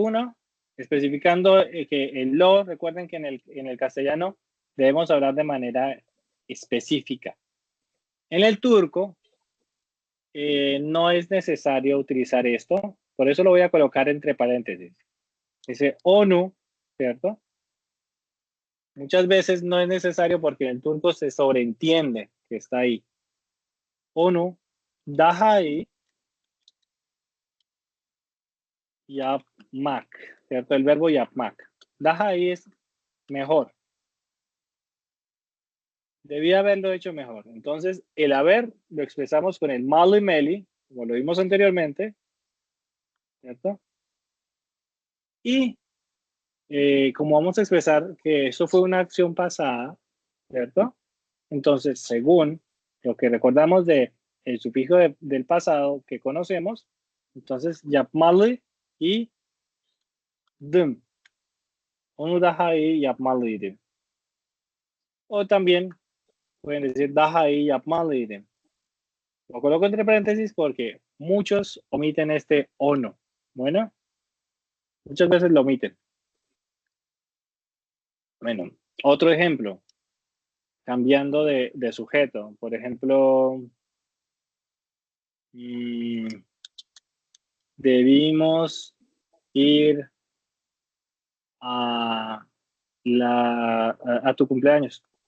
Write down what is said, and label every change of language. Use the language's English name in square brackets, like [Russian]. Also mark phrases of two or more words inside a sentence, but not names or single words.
[Spanish] Una, especificando que el lo, recuerden que en el castellano debemos hablar de manera específica. En el turco no es necesario utilizar esto, por eso lo voy a colocar entre paréntesis. Dice ONU, ¿cierto? Muchas veces no es necesario porque en el turco se sobreentiende que está ahí. [Turkish] ONU, daha ahí, yapmak, ¿cierto? [Spanish] El verbo yapmak. [Turkish] Daha ahí [Spanish] es mejor. Debía haberlo hecho mejor. Entonces, el haber lo expresamos con el [Turkish] mali meli, [Spanish] como lo vimos anteriormente, ¿cierto? Y como vamos a expresar que eso fue una acción pasada, ¿cierto? Entonces, según lo que recordamos de el sufijo del pasado que conocemos, entonces yapmalı y dım. [Turkish] Onu daha iyi yapmalıydım. [Spanish] O también pueden decir [Turkish] daha iyi yapmalıydım. [Spanish] Lo coloco entre paréntesis porque muchos omiten este ono. Bueno, muchas veces lo omiten. Bueno, otro ejemplo, cambiando de sujeto. Por ejemplo, debimos ir a tu cumpleaños.